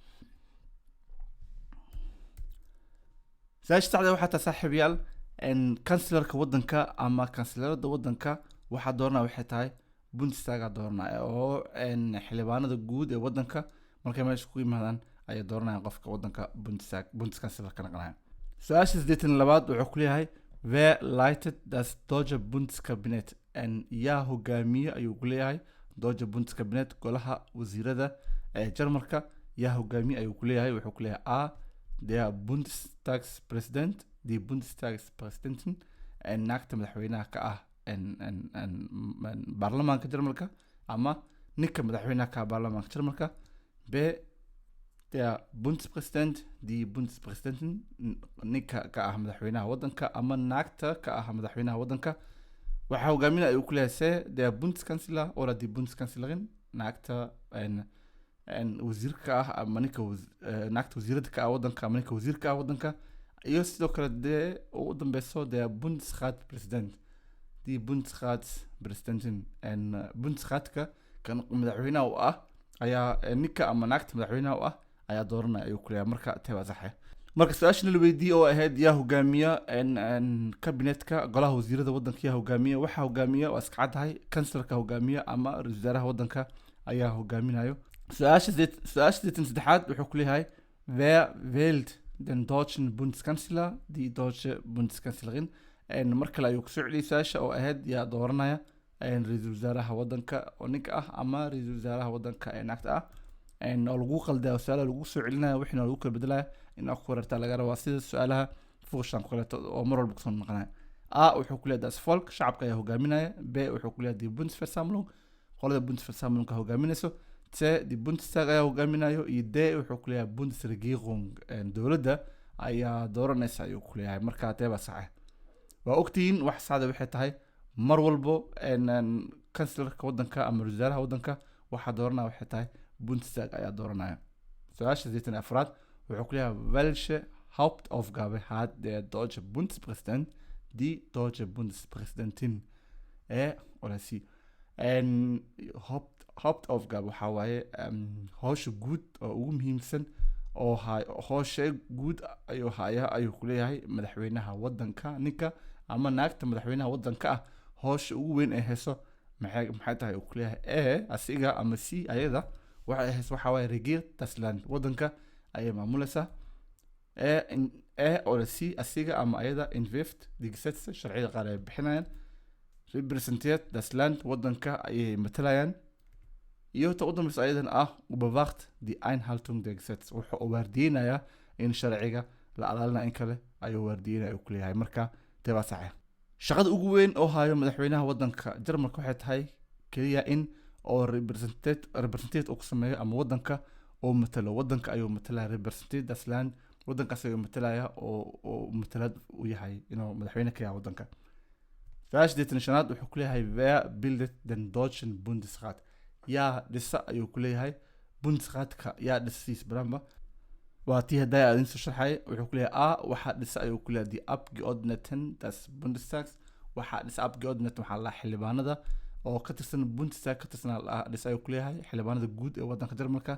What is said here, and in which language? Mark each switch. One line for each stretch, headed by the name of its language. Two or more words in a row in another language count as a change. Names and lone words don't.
Somali: saashtada waxaa taa saaxiibayaal kanslarka wadanka ama kanslarada wadanka waxaa dooranaya waxay tahay Bundestaga dooranaya oo xildhibaanada guud ee wadanka markay meesha ku yimaadaan ayay dooranayaan qofka wadanka Bundeskanslarka noqonaya. Su-aasha 82aad wuxuu ku leeyahay
German: wer leitet das deutsche Bundeskabinett
Somali: yaa hogaamiye ayuu ku leeyahay
German: deutsche Bundeskabinett
Somali: golaha wasiirada ee Jarmalka yaa hogaamiye ayuu ku leeyahay. Wuxuu ku leeyahay a
German: der Bundestagspräsident die Bundestagspräsidentin
Somali: naagta madaxweynaha ka ah baarlamaanka Jarmalka ama ninka madaxweynaha ka ah baarlamaanka Jarmalka. B
German: der Bundespräsident die Bundespräsidentin
Somali: ninka ka ah madaxweynaha wadanka ama naagta ka ah madaxweynaha wadanka. Waxaa hogaaminaya ayuu ku leeyahay c
German: der Bundeskanzler oder die Bundeskanzlerin
Somali: naagta wasiirka ah ama ninka naagta wasiirada ka ah wadanka ama ninka wasiirka ah wadanka. iyo sidoo kale dee ugu dambeyso
German: der Bundesratspräsident die Bundesratspräsidentin
Somali: Bundesratka kan madaxweynaha u ah ayaa ninka ama naagta madaxweynaha u ah ayaa dooranaya ayuu ku leeyahay marka teeba sax ah. Marka su-aasha la weydiiyay oo ahayd yaa hogaamiya kabinetka golaha wasiirada wadanka yaa hogaamiya waxaa hogaamiya waa iska caddahay kanslarka hogaamiya ama ra'iisul wasaaraha wadanka ayaa hogaaminayo. su-aasha 83aad wuxuu ku leeyahay
German: wer wählt den deutschen Bundeskanzler die deutsche Bundeskanzlerin
Somali: marka la ayuu kusoo celiyay su-aasha oo ahayd yaa dooranaya ra'iisul wasaaraha wadanka oo ninka ah ama ra'iisul wasaaraha wadanka ee naagta ah oo lagu qaldaa su-aalaha lagu soo celinaya wixina lagu kala bedelaya in aad ku wareertaa laga rabaa sida su-aalaha fuushan kaleeto oo mar walba kusoo noqonaya. a wuxuu ku leeyahay
German: das Volk
Somali: shacabka ayaa hogaaminaya. b wuxuu ku leeyahay
German: die Bundesversammlung
Somali: qolada Bundesversammlung ka hogaaminayso. c
German: die Bundestag
Somali: ayaa hogaaminayo iyo d wuxuu ku leeyahay Bundesregierung dowladda ayaa dooranaysa ayuu ku leeyahay marka teeba sax ah. waa ogtihiin wax saada waxay tahay mar walbo kanslarka wadanka ama wasaaraha wadanka waxaa dooranaya waxay tahay Bundestag ayaa dooranaya. su-aasha 84aad wuxuu ku leeyahay
German: welche Hauptaufgabe hat der deutsche Bundespräsident die deutsche Bundespräsidentin oder sie
Somali: Hauptaufgabe waxaa waaye howsha guud oo ugu muhiimsan oo howsha guud ayuu haya ayuu ku leeyahay madaxweynaha wadanka ninka ama naagta madaxweynaha wadanka ah howsha ugu weyn ee hayso maxay tahay uu ku leeyahay asiga ama c ayada waxay hayso waxaa waaye
German: regiert das Land
Somali: wadanka ayay maamulaysaa. oder c asiga ama ayada
German: entwirft die Gesetze
Somali: sharciyada qaar ay bixinayaan.
German: repräsentiert das Land
Somali: wadanka ayay matalayaan. iyo ta u dambeysa ayadan
German: überwacht die Einhaltung der Gesetze
Somali: wuxuu waardiinaya in sharciga la ilaalinayo in kale ayuu waardiinaya ku leeyahay marka teeba sax ah. shaqada ugu weyn oo hayo madaxweynaha wadanka Jarmalka waxay tahay keliya in oo representate uu ku sameeyo ama wadanka oo matalo wadanka ayuu matalaya representate
German: das land
Somali: wadankaas ayuu matalaya oo matalad u yahay inuu madaxweyne ka yahay wadanka. Su-aasha 85 wuxuu ku leeyahay
German: wer bildet den deutschen Bundesrat
Somali: yaa dhisa ayuu ku leeyahay Bundesratka yaa dhisiis baramba waa tii hadday aadin soo sharxay wuxuu ku leeyahay waxaa dhisa ayuu ku leeyahay
German: die Abgeordneten des Bundestags
Somali: waxaa dhisa Abgeordneten waxaa la xildhibaanada oo ka tirsan Bundestag ka tirsan dhisa ayuu ku leeyahay xildhibaanada guud ee wadanka Jarmalka.